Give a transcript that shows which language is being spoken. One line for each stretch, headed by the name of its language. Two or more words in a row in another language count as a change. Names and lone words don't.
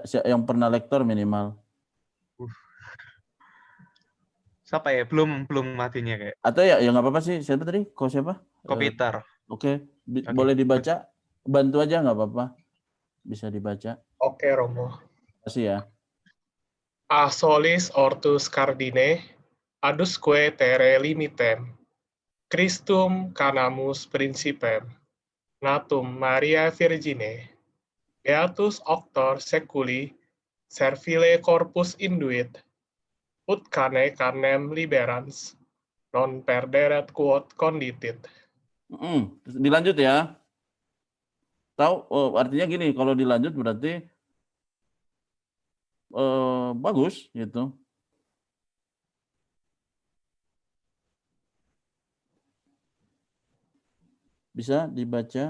Indonesian: Yang pernah lektor minimal? Siapa ya? Belum matinya kayak. Atau ya nggak apa-apa sih. Siapa tadi? Kok siapa? Ko Peter. Oke, Oke. boleh dibaca. Bantu aja nggak apa-apa. Bisa dibaca. Oke, Romo. Terima kasih ya.
Latin: A solis ortus cardine, adusque terre limitem, Christum canamus principem, natum Maria Virgine, beatus auctor seculi, servile corpus induit, ut cane carnem liberans, non perderet quod conditit.
Indonesian: Dilanjut ya. Tahu? Artinya gini, kalau dilanjut berarti bagus gitu. Bisa dibaca.